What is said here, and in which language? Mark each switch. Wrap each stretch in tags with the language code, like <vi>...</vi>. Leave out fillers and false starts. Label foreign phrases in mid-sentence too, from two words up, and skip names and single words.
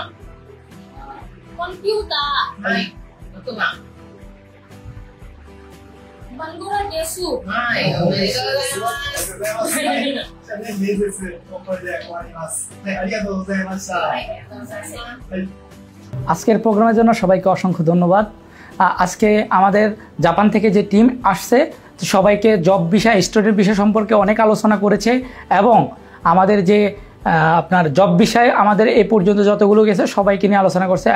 <ja>コンピューター。はい、6番。バングラデシュ。はい、おめでとうございます。じゃあね、面接もこれで終わります。はい、ありがとうございました。はい、ありがとうございます。はい。</ja> <bn>আজকের প্রোগ্রামের জন্য সবাইকে অসংখ্য ধন্যবাদ। আজকে আমাদের জাপান থেকে যে টিম আসছে সবাইকে জব বিষয়, স্টুডেন্ট বিষয় সম্পর্কে অনেক আলোচনা করেছে এবং আমাদের যে আপনার জব বিষয়ে আমাদের এই পর্যন্ত যতগুলো গেছে সবাইকে নিয়ে আলোচনা করছে।</bn>